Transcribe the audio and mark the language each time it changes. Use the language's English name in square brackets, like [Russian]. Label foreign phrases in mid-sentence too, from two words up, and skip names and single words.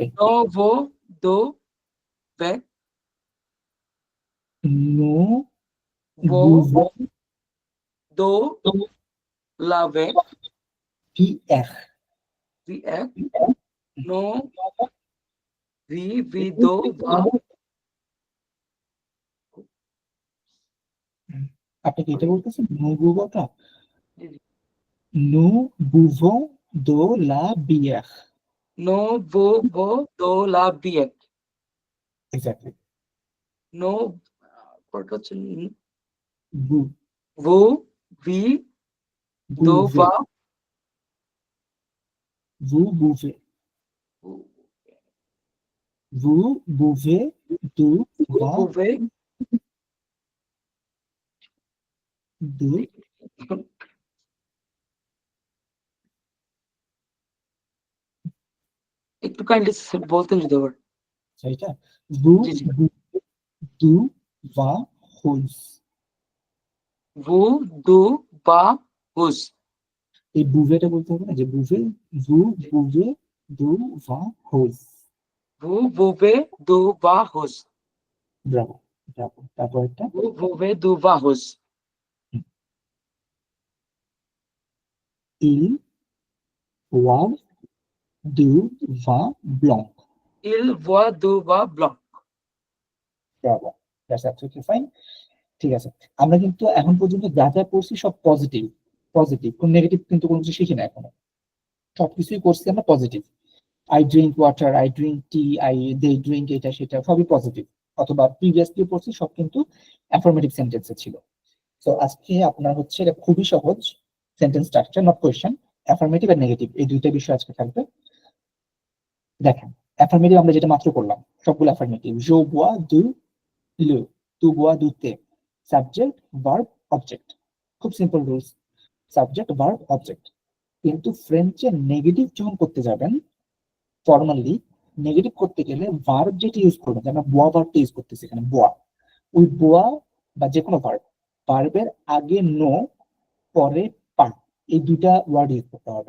[French] nous bois du thé, nous bois buvons de la bière, bière, nous buvons de vin. [Bangla] আপনি কি এটা বলতেছেন? [French] nous buvons টা? [Bangla] জি, জি। [French] nous buvons de la bière, Nous buvons de la bière. exactly. Nous, [English] what was it? [French] Vous Vous buvez de buvez, vin. vous buvez, vous buvez du Vous vin pouvez de [Bangla] একটু কাইন্ডলি বলতেন যদি আবার। সেইটা, vous জি, জি। [French] buvez du vin rouge। Vous du vin rouge. [Bangla] এই বুভেটা বলতে হবে না, যে বুভে, [French] vous buvez du vin rouge। Vous buvez du vin rouge. [Bangla] ব্রাভো, ব্রাভো। তারপর একটা [French] Vous buvez du vin rouge. il boit du vin blanc। Il boit du vin blanc. [English] Bravo, that's absolutely fine. [Bangla] ঠিক আছে, আমরা কিন্তু এখন পর্যন্ত যা যা করছি সব [English] positive, positive, [Bangla] কোন নেগেটিভ কিন্তু কোনো কিছু শিখি না এখনো, সবকিছুই করছি আমরা পজিটিভ। [English] I drink water, I drink tea, they drink, [Bangla] এটা সেটা সবই পজিটিভ, অথবা প্রিভিয়াসলি পড়ছি সব কিন্তু [English] affirmative sentence [Bangla] ছিল। তো আজকে আপনার হচ্ছে এটা খুবই সহজ [English] sentence structure, not question. [Bangla] অ্যাফার্মেটিভ আর নেগেটিভ এই দুইটা বিষয় আজকে থাকবে। দেখেন, অ্যাফার্মেটিভ আমরা যেটা মাত্র করলাম সবগুলো অ্যাফার্মেটিভ। [French] জো bois du le, tu bois du thé, [English] subject verb object, [Bangla] খুব [English] simple rules, subject verb object. [Bangla] কিন্তু ফ্রেঞ্চে নেগেটিভ যখন করতে যাবেন, [English] formally negative [Bangla] করতে গেলে ভার্ব যেটা ইউজ করবেন, আমরা বোয়া ভার্বটা ইউজ করতেছি এখানে, বোয়া, ওই বোয়া বা যে কোনো ভার্ব, ভার্বের আগে নো, পরে পা, এই দুইটা ওয়ার্ড ইউজ করতে হবে।